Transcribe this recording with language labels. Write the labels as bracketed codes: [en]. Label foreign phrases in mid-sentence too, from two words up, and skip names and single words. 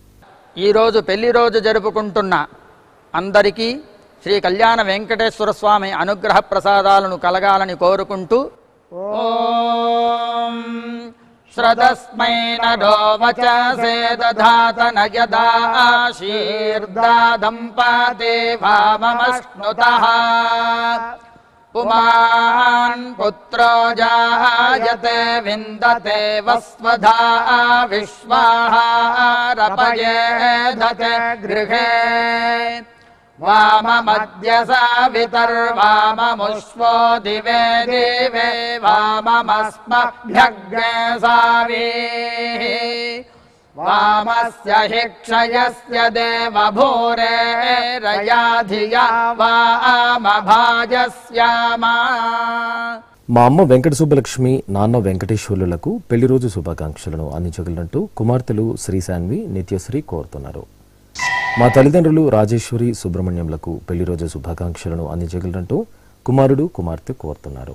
[te] ఈరోజు పెళ్లి రోజు జరుపుకుంటున్న అందరికీ శ్రీ కళ్యాణ వెంకటేశ్వర స్వామి అనుగ్రహ ప్రసాదాలను కలగాలని కోరుకుంటూ [sa] ఓం శ్రదస్మై నరో వచసే దధాతన యదా ఆశీర్దాదం పాదే వామమశ్నుతః पुमान् पुत्रो जायते विन्दते वस्वधा विश्वाहारपयेधते गृहे वाममद्य सावितर्वाममुष्वो दिवे दिवे वाममस्मभ्यग्ने सावीः वामस्य हि क्षयस्य देवभूरे रया धिया वामभाजस्यामा. [te] మా అమ్మ వెంకట సుబ్బలక్ష్మి, నాన్న వెంకటేశ్వర్లకు పెళ్లి రోజు శుభాకాంక్షలను అందించగలరంటూ కుమార్తెలు శ్రీశాన్వి, నిత్యశ్రీ కోరుతున్నారు. మా తల్లిదండ్రులు రాజేశ్వరి, సుబ్రహ్మణ్యంలకు పెళ్లి రోజు శుభాకాంక్షలను అందించగలరంటూ కుమారుడు, కుమార్తె కోరుతున్నారు.